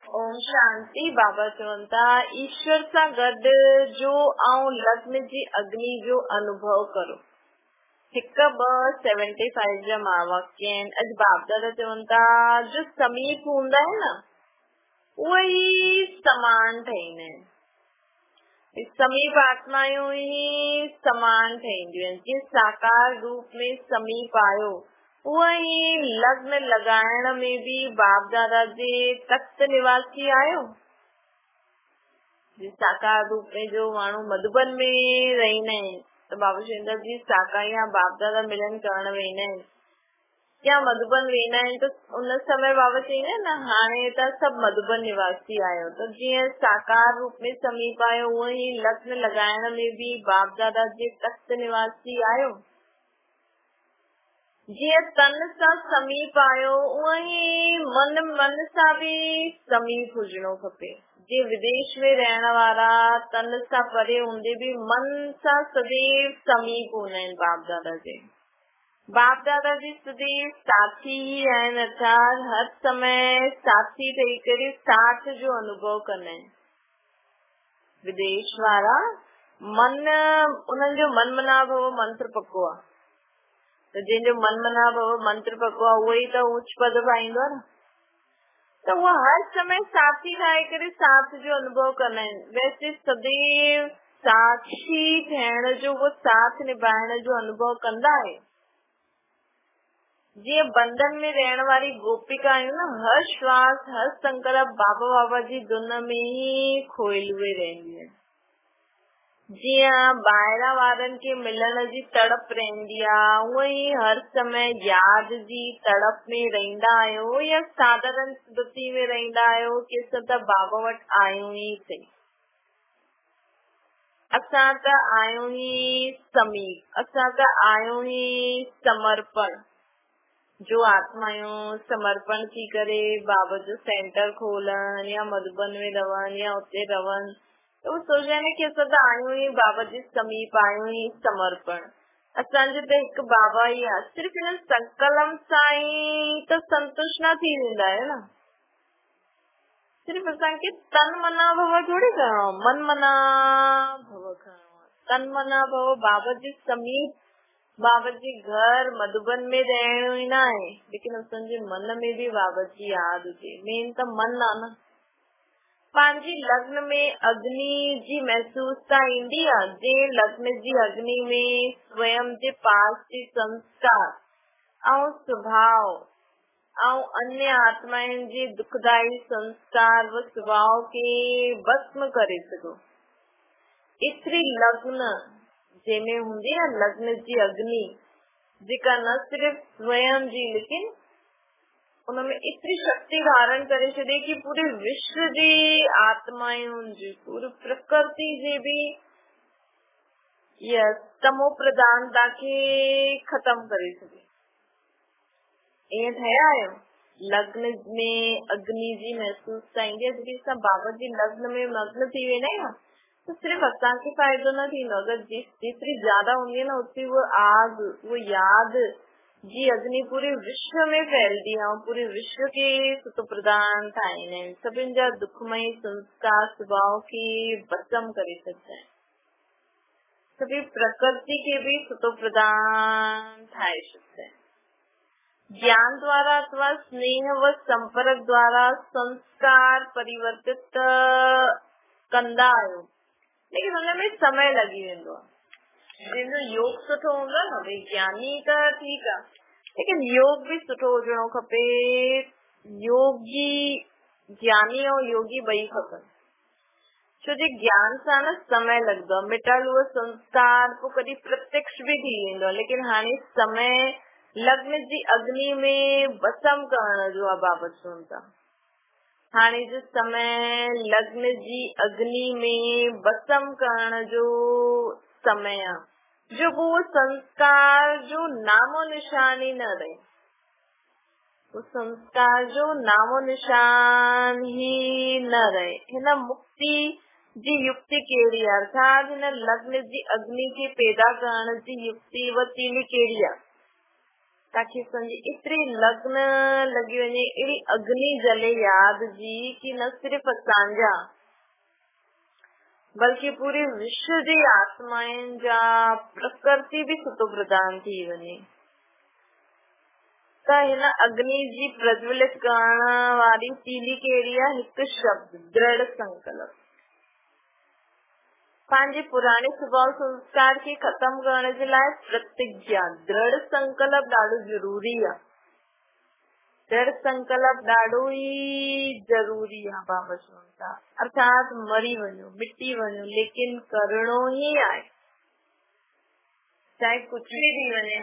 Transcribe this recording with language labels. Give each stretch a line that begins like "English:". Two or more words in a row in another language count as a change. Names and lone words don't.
Sindhi: ओम शांति। बाबा चवंता ईश्वर सां गॾु जो ऐं लग्न जी अग्नि जो अनुभव करो। 1:75 जा महावाक्य आहिनि। अॼु बाप दादा चवनि था जो समीप हूंदा आहिनि न उहे ई समान ठहींदा आहिनि। समीप आत्मायूं ई समान ठहींदियूं आहिनि। जीअं साकार रूप में समीप आयो उहा ई लग्न लगाइण में भी बाप दादा जे तख्त निवासी आयो। साकार रूप में जो माण्हू मधुबन में रहंदा आहिनि त बाबा शिंदर जी साकार या बाप दादा मिलन करण वेंदा आहिनि या मधुबन वेंदा आहिनि त उन समय बाबा चईंदा आहिनि न हाणे त सभु मधुबन निवासी आयो। त जीअं साकार रूप में समीप आयो उहा ई लग्न लगाइण में भी बाप दादा जे तख्त निवासी आयो। जीअं तन सां समीप आयो उहा ई मन सां भी समीप हुजणो खपे। जे विदेश में रहण वारा तन सां परे हूंदे भी मन सां सदैव समीप हूंदा आहिनि बाप दादा जे। बाप दादा जी सदैव साथी ही आहिनि, अर्थात हर समय साथी ठही करे साथ जो अनुभव कंदा आहिनि। विदेश वारा मन उन्हनि जो मन मना भव मंत्र पको आहे त जंहिंजो मन मना भव मंत्र पको आहे उहो ई त ऊच पद पाईंदो आहे न। त उहो हर समय साथी ठाहे करे साथ जो अनुभव कंदा आहिनि। वैसे सदैव साक्षी थियण जो वो साथ निभाइण जो अनुभव कंदा आहे। जीअं बंधन में रहण वारी गोपिका आहियूं न, हर श्वास हर संकल्प बाबा बाबा जी धुन में ही खोइल हुए रहंदियूं आहिनि। जीअं ॿाहिरां वारनि खे मिलण जी तड़प रहंदी आहे उअं ई हर समय याद जी तड़प में रहंदा आहियो या साधारण स्मृति में रहंदा आहियो कि असां त बाबा वटि आहियूं ई सही, असां त आहियूं ई समीप, असां त आहियूं ई समर्पण। जो आत्मायूं समर्पण थी करे बाबा जो सेंटर खोलन या मधुबन में रहन या उते रहन तो वो सोचदा आहिनि कि असां त आहियूं ई बाबा जे समीप, आहियूं ई समर्पण। असांजो त हिकु बाबा ई आहे। सिर्फ़ हिन संकल्प सां ई त संतुष्ट न थी वेंदा आहियो न। सिर्फ़ असांखे तन मना भव थोड़ी करणो, मन मना भव करणो। तन मना भव बाबा जे समीप, बाबा जी घर मधुबन में रहणो ई न आहे, लेकिन असांजे मन में भी बाबा जी याद हुजे। मेन त मन आहे न। पंहिंजी लग्न में अग्नि जी महसूसता ईंदी आहे। जे लग्न जी अग्नि में स्वयं जे पास जे संस्कार ऐं स्वभाव ऐं अन्य आत्माउनि जे दुखदाई संस्कार व स्वभाव खे भस्म करे सघो। एतिरी लग्न जंहिंमें हूंदी आहे लग्न जी अग्नि जेका न सिर्फ़ स्वयं जी लेकिन उनमें एतिरी शक्ति धारण करे छॾे कि पूरे विश्व जी आत्माउनि जी, पूरी प्रकृति जे भी तमो प्रधानता खे खत्म करे सघे। ईअं ठहिया आहियो। लग्न में अग्नि जी महसूसता ईंदी आहे। जॾहिं असां बाबा जी लग्न में मग्न थी वेंदा आहियूं तो सिर्फ असांखे फ़ाइदो न थींदो।
Hindi: अगरि
Sindhi: जेतिरी ज्यादा हूंदी
Hindi: है ना उतनी वो आग, वो याद जी अग्नि पूरे विश्व में फैलती है और पूरे विश्व के सुत प्रदान
Sindhi: ठाहींदा आहिनि। सभिनि जा दुखमय संस्कार स्वभाव खे भस्म करे सघंदा आहिनि।
Hindi: सभी प्रकृति के भी सुतो प्रदान ठाहे सकते हैं।
Sindhi: ज्ञान द्वारा अथवा स्नेह व संपर्क द्वारा संस्कार परिवर्तित कंदा आहियो, लेकिन हुनमें समय लगी वेंदो आहे। जंहिंजो योग सुठो हूंदो आहे न, भई ज्ञानी त ठीकु आहे, लेकिन योग भी सुठो हुजणो खपे। योगी, ज्ञानी ऐं योगी ॿई खपनि। छो जे ज्ञान सां न समय लॻंदो आहे। मिटल उहो संस्कार पोइ कॾहिं प्रत्यक्ष भी थी वेंदो आहे, लेकिन हाणे समय लग्न जी अग्नि में भस्म करण जो आहे। बाबा चवनि था हाणे जो समय लग्न जी अग्नि में भस्म करण जो समय आहे। जो वो संस्कार जो नामो निशान ही न रहे, वो संस्कार जो नामो निशान ही न रहे। हिन मुक्ति जी युक्ति कहिड़ी आहे, अर्थात हिन लग्न जी अग्नि खे पैदा करण जी युक्ति व तीली कहिड़ी आहे ताकि समझे एतिरी लग्न लगी वञे, अहिड़ी अग्नि जले याद जी कि न सिर्फ़ असांजा बल्कि पूरी विश्व जी आत्माउनि जा प्रकृति भी सुठो प्रदान थी वञे। त हिन अग्नि जी प्रज्वलित करण वारी तीली कहिड़ी आहे? हिकु शब्द, दृढ़ संकल्प। पंहिंजे पुराणे स्वभाव संस्कार खे खत्म करण जे लाइ प्रतिज्ञा, दृढ़ संकल्प ॾाढो जरूरी आहे। दृढ़ संकल्प ॾाढो ई जरूरी आहे बाबा चवनि था, अर्थात मरी वञो, मिटी वञो, लेकिन करणो ई आहे, चाहे कुछ भी थी वञे।